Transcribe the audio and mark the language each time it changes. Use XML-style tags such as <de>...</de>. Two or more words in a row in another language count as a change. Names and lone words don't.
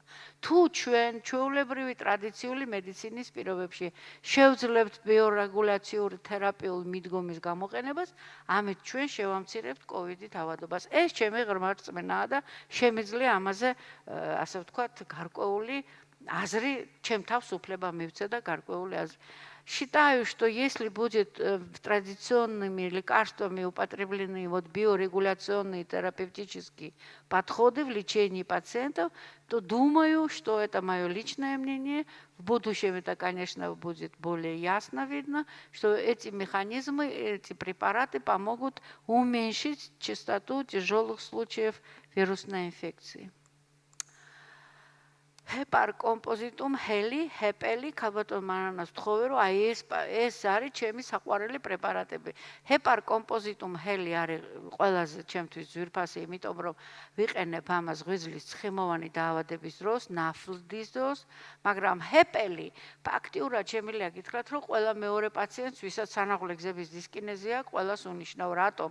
<ka>თუ ჩვენ ჩვეულებრივი ტრადიციული მედიცინის პირობებში შევძლებთ ბიორეგულაციური თერაპიული მიდგომის გამოყენებას, ამით ჩვენ შევამცირებთ COVID-ით ავადობას. ეს ჩემი ღრმა რწმენაა და შემიძლია ამაზე, ასე ვთქვათ, გარკვეული აზრი, ჩემ თავს უფლება მივცე და гарკვეული აზრი.</ka> <ru>Считаю, что если будет традиционными лекарствами употреблены вот биорегуляционные терапевтические подходы в лечении пациентов, то думаю, что это мое личное мнение. В будущем это, конечно, будет более ясно видно, что эти механизмы, эти препараты помогут уменьшить частоту тяжелых случаев вирусной инфекции.</ru> <ka>Hepar compositum heli, hepeli, ქალბატონ მანანას ვთხოვე, რომ აი ეს არის ჩემი საყვარელი პრეპარატები. Hepar compositum heli არის ყველაზე ჩემთვის ძვირფასი, იმიტომ რომ ვიყენებ ამას ღვიძლის ცხიმოვანი დაავადების დროს, ნაფლდის დროს, მაგრამ hepeli ფაქტიურად შემიძლია გითხრათ, რომ ყველა მეორე პაციენტს, ვისაც სანახულე გზების დისკინეზია, ყველას უნიშნავ. რატომ?</ka>